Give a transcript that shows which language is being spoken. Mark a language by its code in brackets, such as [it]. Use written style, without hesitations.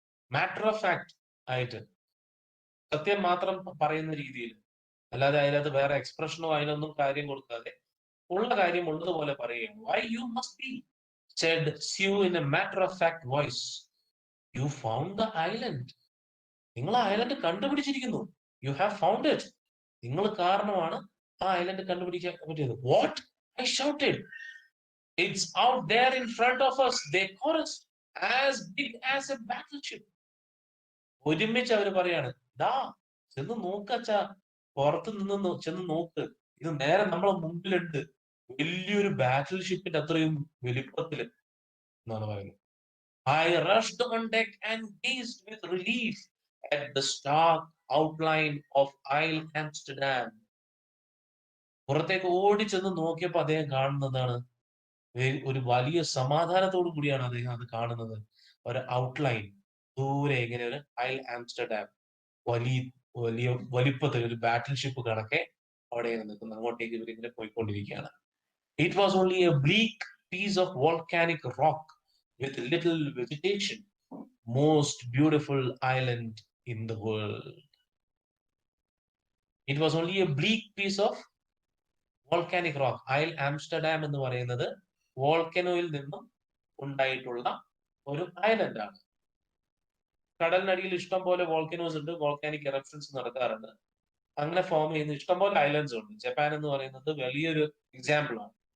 [en] Matter of fact [ml] ആയിട്ട് സത്യം മാത്രം പറയുന്ന രീതിയിൽ, അല്ലാതെ അതിനകത്ത് വേറെ എക്സ്പ്രഷനോ അതിനൊന്നും കാര്യം കൊടുക്കാതെ ഉള്ള കാര്യം ഉള്ളതുപോലെ പറയുകയാണ്. [en] Why you must be said Sue in a matter of fact voice. You found the island. [ml] നിങ്ങൾ ആ island കണ്ടുപിടിച്ചിരിക്കുന്നു. [en] You have found it. [ml] നിങ്ങൾ കാരണമാണ് ആ ഐലൻഡ് കണ്ടുപിടിക്കാൻ പറ്റിയത്. [en] What, I shouted. It's out there in front of us. They chorused, as big as a battleship. [ml] ഒരുമിച്ച് അവർ പറയാണ്, ദാ ചെന്ന് നോക്കച്ചാ, പുറത്ത് നിന്ന് ചെന്ന് നോക്ക്, ഇത് നേരെ നമ്മളെ മുമ്പിലുണ്ട്, വലിയൊരു ബാറ്റിൽ ഷിപ്പിന്റെ അത്രയും വലിപ്പത്തില് എന്നാണ് പറയുന്നത്. [en] I rushed on deck and gazed with relief at the stark outline of Isle Amsterdam. [ml] പുറത്തേക്ക് ഓടി ചെന്ന് നോക്കിയപ്പോ അദ്ദേഹം കാണുന്നതാണ് ഒരു വലിയ സമാധാനത്തോടു കൂടിയാണ് അദ്ദേഹം അത് കാണുന്നത്. ഒരു ഔട്ട്ലൈൻ ദൂരെ ഇങ്ങനെ ഒരു ഐൽ ആംസ്റ്റർഡാം വലിയ വലിയ വലിപ്പത്തിൽ ഒരു ബാറ്റിൽ ഷിപ്പ് കണക്കെ അവിടെ നിൽക്കുന്നു. അങ്ങോട്ടേക്ക് ഇവരിങ്ങനെ പോയിക്കൊണ്ടിരിക്കുകയാണ്. [en] It was only a bleak piece of volcanic rock with little vegetation. Most beautiful island in the world. It was only a bleak piece of volcanic rock. [ml] Isle Amsterdam എന്ന് പറയുന്നത് വോൾക്കനോയിൽ നിന്നും ഉണ്ടായിട്ടുള്ള ഒരു ഐലൻഡ് ആണ്. കടലിനടിയിൽ ഇഷ്ടം പോലെ വോൾക്കനോസ് ഉണ്ട്, വോൾക്കാനിക് എറപ്ഷൻസ് നടക്കാറുണ്ട്. അങ്ങനെ ഫോം ചെയ്യുന്ന ഇഷ്ടംപോലെ ഐലൻഡ്സ് ഉണ്ട്. ജപ്പാൻ എന്ന് പറയുന്നത് വലിയൊരു എക്സാമ്പിൾ ആണ്.